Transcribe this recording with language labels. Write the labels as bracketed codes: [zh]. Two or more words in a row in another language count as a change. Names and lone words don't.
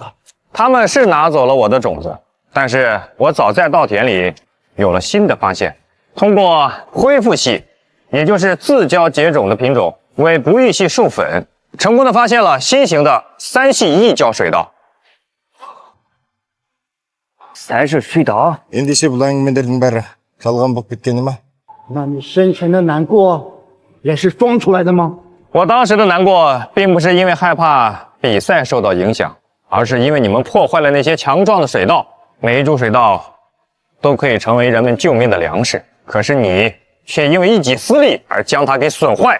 [zh] 他们是拿走了我的种子，但是我早在稻田里有了新的发现，通过恢复系，也就是自交结种的品种为不育系授粉，成功的发现了新型的3系异交水稻。 3系水稻？ [kk] ендеше бұл әңгімелердің бәрі жалған болып кеткені ма？ [zh] 那你深沉的难过也是装出来的吗？我当时的难过，并不是因为害怕比赛受到影响，而是因为你们破坏了那些强壮的水稻。每一株水稻都可以成为人们救命的粮食，可是你却因为一己私利而将它给损坏。